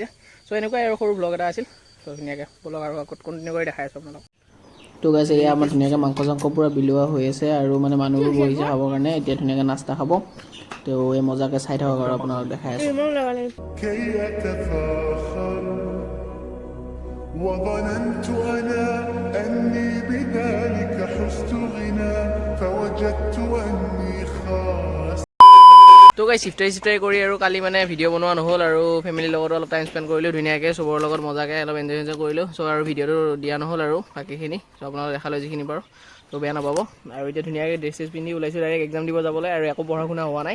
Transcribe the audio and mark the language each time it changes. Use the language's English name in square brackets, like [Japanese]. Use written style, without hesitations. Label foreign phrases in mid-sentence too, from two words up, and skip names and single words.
[Assamese] চ' এনেকুৱাই আৰু সৰু ব্লগ এটা আছিল। তো ধুনীয়াকৈ ব্লগ আৰু আগত কণ্টিনিউ কৰি দেখাই আছোঁ আপোনালোকক। তো গাইছ এয়া আমাৰ ধুনীয়াকৈ মাংস চাংস পূৰা বিলোৱা হৈ আছে, আৰু মানে মানুহবোৰ বহিছে খাবৰ কাৰণে। এতিয়া ধুনীয়াকৈ নাস্তা খাব। তো এই মজাকৈ চাই থাকক আৰু আপোনালোকক দেখাই আছোঁ। [Arabic] وظننت أنا أني بذلك حزت غنى فوجدت أني خاس. [Assamese] তো গাইছ ইফতাৰী কৰি আৰু কালি মানে ভিডিঅ' বনোৱা নহ'ল, আৰু ফেমিলিৰ লগতো অলপ [English] time spend [Assamese] কৰিলোঁ ধুনীয়াকৈ, চবৰ লগত মজাকৈ অলপ এনজয় কৰিলোঁ। চ' আৰু ভিডিঅ'টো দিয়া নহ'ল আৰু বাকীখিনি। চ' আপোনালোকে দেখালোঁ যিখিনি পাৰোঁ, তো বেয়া নাপাব। আৰু এতিয়া ধুনীয়াকৈ ড্ৰেছ চেছ পিন্ধি ওলাইছোঁ [English] direct exam [Assamese] দিব যাবলৈ, আৰু একো পঢ়া শুনা হোৱা নাই।